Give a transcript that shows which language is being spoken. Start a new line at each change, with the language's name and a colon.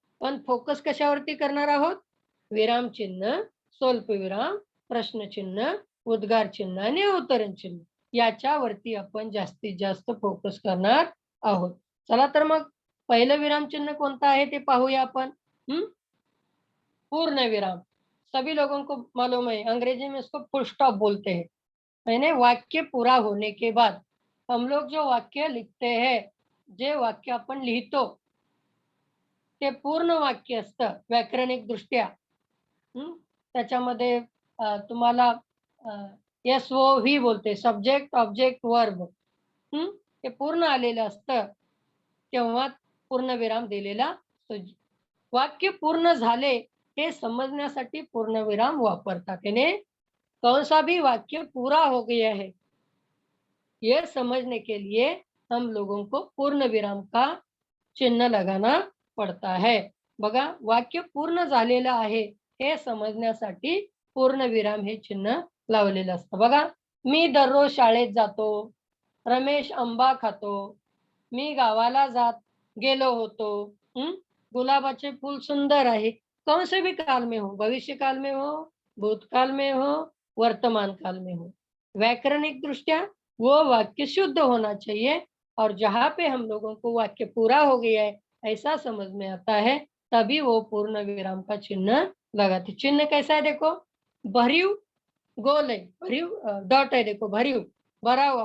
Marathi: पण फोकस कशावरती करणार आहोत? विरामचिन्ह, स्वल्पविराम, प्रश्नचिन्ह, उद्गार चिन्ह आणि अवतरण चिन्ह याच्यावरती आपण जास्तीत जास्त फोकस करणार आहोत. चला तर मग पहिलं विरामचिन्ह कोणतं आहे ते पाहूया आपण. पूर्ण विराम.
Hindi: सभी लोगों को मालूम है, अंग्रेजी में इसको फुल स्टॉप बोलते हैं. यानी वाक्य पूरा होने के बाद हम लोग जो वाक्य लिखते हैं,
Marathi: जे वाक्य आपण लिहितो ते पूर्ण वाक्य असतं व्याकरणिक दृष्ट्या. त्याच्यामध्ये तुम्हाला एस ओ व्ही बोलते, सब्जेक्ट ऑब्जेक्ट वर्ब. ते पूर्ण आलेलं असतं तेव्हा पूर्णविराम दिलेला असतो. वाक्य पूर्ण झाले हे समझण्यासाठी पूर्णविराम वापरतात.
Hindi: यानी कौन सा भी वाक्य पूरा हो गया है ये समझने के लिए हम लोगों को पूर्ण विराम का चिन्ह लगाना पड़ता है.
Marathi: बघा, वाक्य पूर्ण झालेलं आहे हे समजण्यासाठी पूर्णविराम हे चिन्ह लावलेलं असतं. बघा, मी दररोज शाळेत जातो, रमेश आंबा खातो, मी गावाला गेलो होतो, गुलाबाचे फूल सुंदर आहे.
Hindi: कौन से भी काल में हो,
Marathi: भविष्य काल में हो
Hindi: भूतकाल में हो, वर्तमान काल में हो। व्याकरणिक दृष्टया वो वाक्य शुद्ध होना चाहिए और जहाँ पे हम लोगों को वाक्य पूरा हो गया है, ऐसा समझ में आता है, तभी वो पूर्ण विराम का चिन्ह लगाते। चिन्ह कैसा है देखो, भरियु गोल है, भरियु डॉट है देखो, भरियु भरा हुआ।